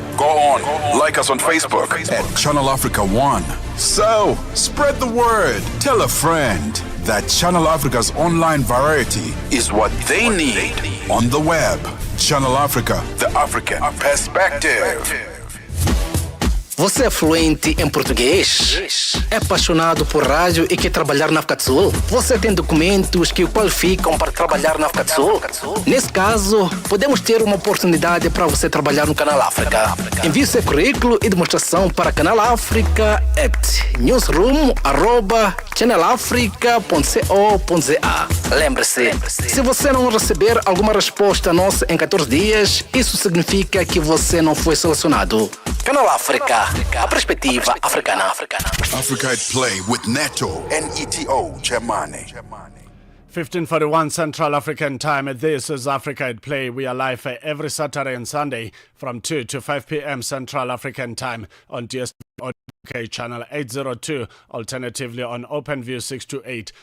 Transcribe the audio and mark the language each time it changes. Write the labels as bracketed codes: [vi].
[en] Go on, like us on Facebook at Channel Africa 1. So, spread the word. Tell a friend that Channel Africa's online variety is what they need on the web. Channel Africa, the African perspective. [pt] Você é fluente em português? É apaixonado por rádio e quer trabalhar na África do Sul? Você tem documentos que o qualificam para trabalhar na África do Sul? Nesse caso, podemos ter uma oportunidade para você trabalhar no Canal África. Envie seu currículo e demonstração para Canal África at newsroom@channelafrica.co.za. Lembre-se, se você não receber alguma resposta nossa em 14 dias, isso significa que você não foi selecionado. Canal África, a perspectiva africana. [en] Africa at Play with Neto and Neto Chemane. 15:41 Central African Time. This is Africa at Play. We are live every Saturday and Sunday from 2 to 5 p.m. Central African Time on DSTV channel 802, alternatively on OpenView 628.